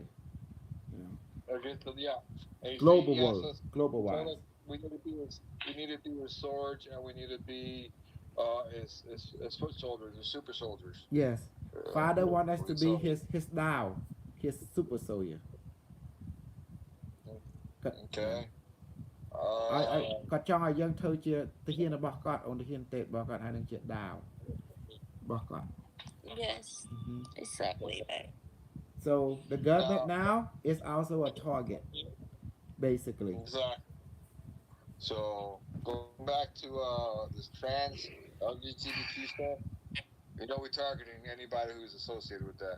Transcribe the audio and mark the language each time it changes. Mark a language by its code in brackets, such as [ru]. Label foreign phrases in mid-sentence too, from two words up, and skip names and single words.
[en] Against global world, global wise. We need to be his swords, and we need to be his foot soldiers, his super soldiers. Yes, Father wants us to be his Tao, his super soldier. Okay. [km] គាត់ចង់ឲ្យយើងធ្វើជាទាហានរបស់គាត់អូនទាហានទេពរបស់គាត់ហើយនឹងជាដាវរបស់គាត់ [en] Yes, exactly right. So the government now is also a target, basically. Exactly. So going back to this trans LGBTQ stuff, we're targeting anybody who's associated with that.